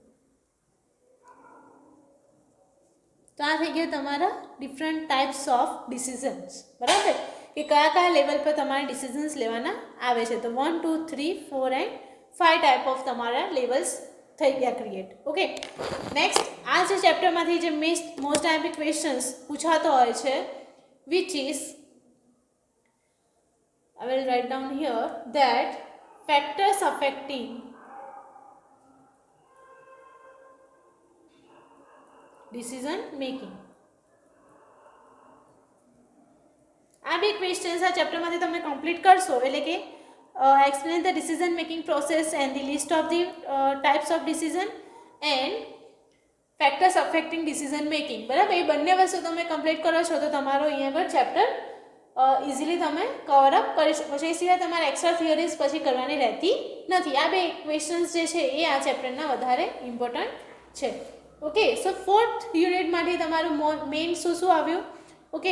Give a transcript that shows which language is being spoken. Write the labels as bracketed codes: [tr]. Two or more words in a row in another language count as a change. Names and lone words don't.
[gu] તો આ થઈ ગયા તમારા [en] different types of decisions, [gu] બરાબર, કે કયા કયા લેવલ પર તમારે ડિસિઝન્સ લેવાના આવે છે. તો 1 2 3 4 [en] and 5 type of [gu] તમારા લેવલ્સ થઈ ગયા ક્રિએટ, ઓકે. નેક્સ્ટ, આ જે ચેપ્ટરમાંથી જે [en] most IMP questions [gu] પૂછાતો હોય છે, [en] which is, I will write down here that factors affecting decision making. [gu] આ બે ક્વેશ્ચન્સ આ ચેપ્ટરમાંથી તમે કમ્પ્લીટ કરશો એટલે કે [en] explain the decision making process and the list of the types of decision and factors affecting decision making, [gu] બરાબર. એ બંને વસ્તુ તમે કમ્પ્લીટ કરો છો તો તમારો અહીંયા આગળ ચેપ્ટર ઇઝીલી તમે [en] cover up [gu] કરી શકો છો. એ સિવાય તમારે [en] extra theories [gu] પછી કરવાની રહેતી નથી. આ બે ક્વેશ્ચન્સ જે છે એ આ ચેપ્ટરના વધારે ઇમ્પોર્ટન્ટ છે, ઓકે. [en] so 4th unit [gu] માટે તમારું મેઇન શું આવ્યું, ઓકે.